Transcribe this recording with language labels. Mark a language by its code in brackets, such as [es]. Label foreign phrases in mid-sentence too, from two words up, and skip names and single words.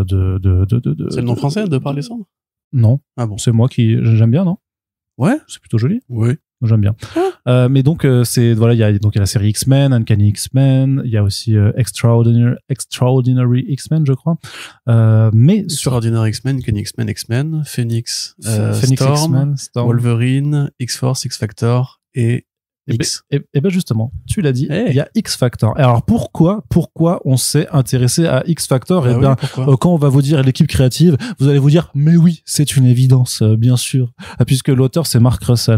[fr] C'est le nom français, de par les cendres? Non. Ah bon. C'est moi qui j'aime bien, non? Ouais. C'est plutôt joli. Oui. J'aime bien. Mais donc il y a la série X-Men, Uncanny X-Men, il y a aussi Extraordinary X-Men, je crois. Mais Extraordinary X-Men, Uncanny X-Men, Phoenix, Phoenix Storm, X-Men, Storm, Wolverine, X-Force, X-Factor et Et X. ben justement, tu l'as dit, Hey. il y a X Factor. Et alors pourquoi on s'est intéressé à X Factor? Ah Et oui, bien, pourquoi quand on va vous dire l'équipe créative, vous allez vous dire, mais oui, c'est une évidence, bien sûr, puisque l'auteur c'est Mark Russell.